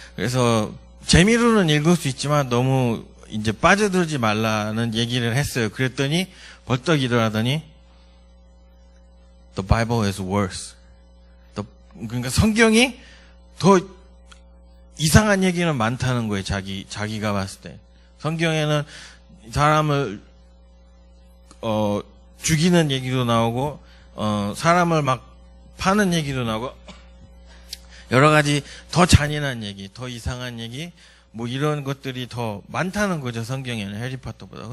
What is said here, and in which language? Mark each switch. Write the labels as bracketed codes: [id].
[ko] 그래서 재미로는 읽을 수 있지만 너무 이제 빠져들지 말라는 얘기를 했어요. 그랬더니 벌떡 일어나더니 [en] The Bible is worse. [ko] 그러니까 성경이 더 이상한 얘기는 많다는 거예요. 자기가 봤을 때. 성경에는 사람을 죽이는 얘기도 나오고 사람을 막 파는 얘기도 나오고 여러 가지 더 잔인한 얘기, 더 이상한 얘기, 이런 것들이 더 많다는 거죠, 성경에는 해리포터보다.